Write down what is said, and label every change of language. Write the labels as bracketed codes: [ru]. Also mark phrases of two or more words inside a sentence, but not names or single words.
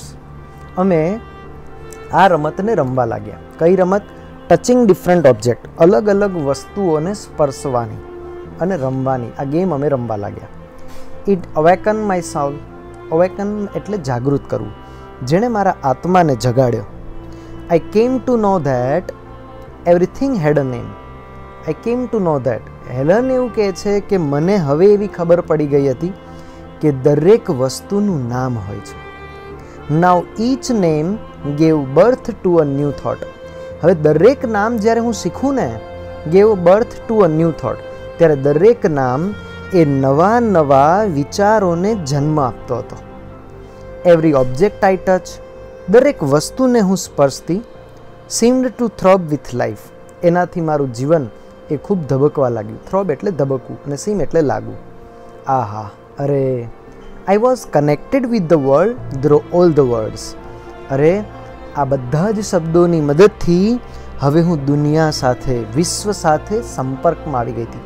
[gu] અમે આ રમતને રમવા લાગ્યા. કઈ રમત? [en] Touching different object. [gu] અલગ અલગ વસ્તુઓને સ્પર્શવાની અને રમવાની આ ગેમ અમે રમવા લાગ્યા. [en] It awaken my soul. [gu] અવેકન એટલે જાગૃત કરવું. જેણે મારા આત્માને જગાડ્યો. [en] I came to know that everything had a name. I came to know that. [gu] હેલન એવું કહે છે કે મને હવે એવી ખબર પડી ગઈ હતી કે દરેક વસ્તુનું નામ હોય છે. [en] Now each name gave birth to a new thought. [gu] હવે દરેક નામ જ્યારે હું શીખું ને, [en] gave birth to a new thought, [gu] ત્યારે દરેક નામ એ નવા વિચારોને જન્મ આપતો હતો. [en] Every object I touch, [gu] દરેક વસ્તુને હું સ્પર્શતી, [en] seemed to throb with life. [gu] એનાથી મારું જીવન એ ખૂબ ધબકવા લાગ્યું. થ્રોબ એટલે ધબકવું અને સીમ એટલે લાગવું. આહા, અરે, [en] I was connected with the world through all the words. [gu] અરે, આ બધા જ શબ્દોની મદદથી હવે હું દુનિયા સાથે, વિશ્વ સાથે સંપર્કમાં આવી ગઈ હતી.